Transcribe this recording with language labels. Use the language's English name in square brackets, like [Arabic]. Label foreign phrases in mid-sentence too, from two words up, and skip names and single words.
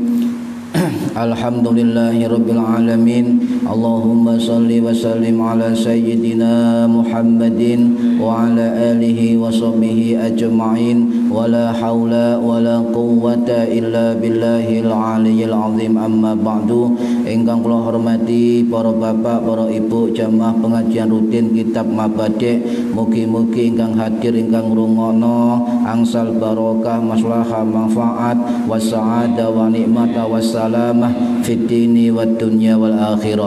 [Arabic] الحمد لله رب العالمين. اللهم صل وسلم على سيدنا محمد وعلى آله وصحبه أجمعين. ولا حول ولا قوة إلا بالله العلي العظيم. أما بعد. [Javanese] Ingkang kula hormati para bapak, para ibu jamaah pengajian rutin kitab Mabadi'. Mugi-mugi ingkang hadir ingkang ngrungokno angsal barokah maslahah manfaat [Arabic] وسعادة ونعمة وسلامة في الدين والدنيا والآخرة.